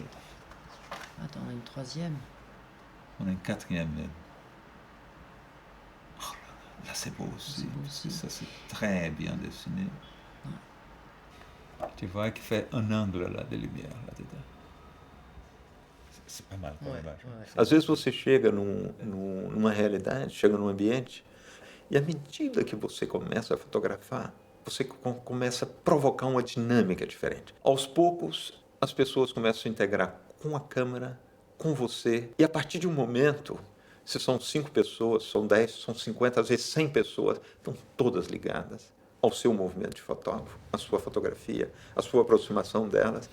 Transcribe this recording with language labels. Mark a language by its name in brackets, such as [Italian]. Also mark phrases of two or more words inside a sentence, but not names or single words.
[French] Attends, on a une troisième. On a une quatrième même. Oh là, c'est beau aussi. C'est beau aussi. Ça, c'est très bien dessiné. Tu vois qu'il fait un angle là de lumière là-dedans. C'est pas mal comme imagem. [Portuguese] Às vezes você chega numa realidade, chega num ambiente, e à medida que você começa a fotografar, você começa a provocar uma dinâmica diferente. Aos poucos, as pessoas começam a se integrar com a câmera, com você, e a partir de um momento, se são 5 pessoas, são 10, são 50, às vezes 100 pessoas, estão todas ligadas ao seu movimento de fotógrafo, à sua fotografia, à sua aproximação delas.